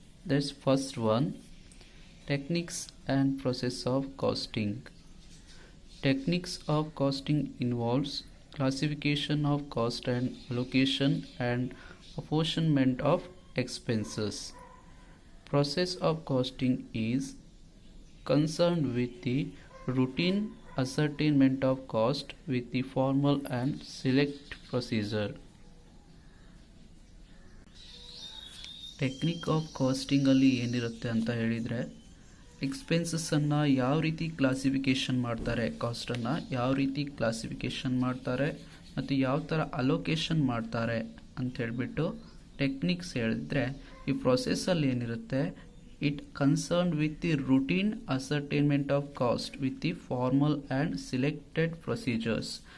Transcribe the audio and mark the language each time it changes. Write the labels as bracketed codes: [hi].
[en] That's first one, techniques and process of costing. Techniques of costing involves classification of cost and allocation and apportionment of expenses. Process of costing is concerned with the routine ascertainment of cost with the formal and select procedure. [kn] Technique of ಕಾಸ್ಟಿಂಗಲ್ಲಿ ಏನಿರುತ್ತೆ ಅಂತ ಹೇಳಿದರೆ, ಎಕ್ಸ್ಪೆನ್ಸಸ್ಸನ್ನು ಯಾವ ರೀತಿ classification ಮಾಡ್ತಾರೆ, ಕಾಸ್ಟನ್ನು ಯಾವ ರೀತಿ classification ಮಾಡ್ತಾರೆ ಮತ್ತು ಯಾವ ಥರ ಅಲೋಕೇಶನ್ ಮಾಡ್ತಾರೆ ಅಂತ ಹೇಳಿಬಿಟ್ಟು ಟೆಕ್ನಿಕ್ಸ್ ಹೇಳಿದ್ರೆ, ಈ ಪ್ರೊಸೆಸ್ಸಲ್ಲಿ ಏನಿರುತ್ತೆ, [en] It concern with the routine ascertainment of cost with the formal and selected procedures.